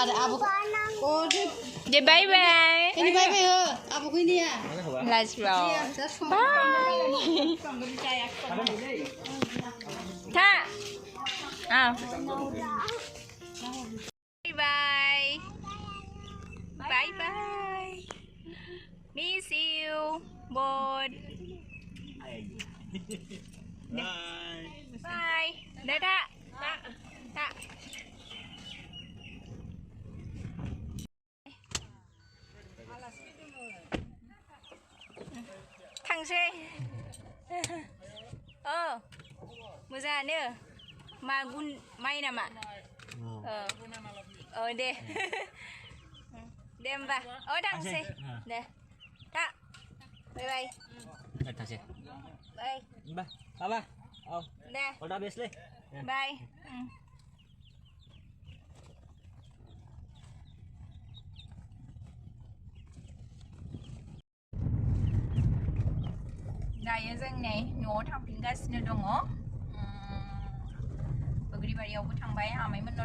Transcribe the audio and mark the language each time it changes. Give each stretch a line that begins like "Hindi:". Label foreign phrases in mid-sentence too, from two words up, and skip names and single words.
Bodo: दे बाय बाय लाजिबाव था बाय बाय बाय
English: miss you both
Bodo: bye deh tak थांसै मोजाङानो माइ नामा दे होमबा थांसै दे tak
English: bye bye
Bodo: थांसै bye होमबा माबा deh
English: all the best ले
Bodo: bye दायो जों नै न'आव थांफिनगासिनो दङ बग्रिबारियावबो थांबाय आमाइमोननाव